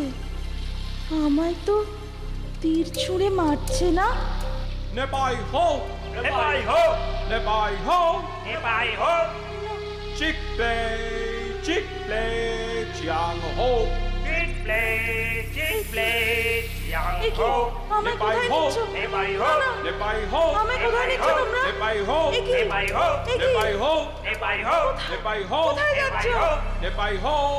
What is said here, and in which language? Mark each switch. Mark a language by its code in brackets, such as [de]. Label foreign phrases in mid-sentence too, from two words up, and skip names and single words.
[bn] আমায় তো তীর ছুঁড়ে মারছে না। Nebai ho! Nebai ho! Nebai ho! Nebai ho! Chick-play, chiang ho! Chick-play, chiang এ কি? ho! আমায় কোথায় নিচ্ছ? Nebai ho! না, না। Nebai ho! আমায় কোথায় নিচ্ছ তোমরা? Nebai ho! এ কি? Nebai ho! এ কি? Nebai ho! Nebai ho! Nebai ho! কোথায় যাচ্ছ? Nebai ho!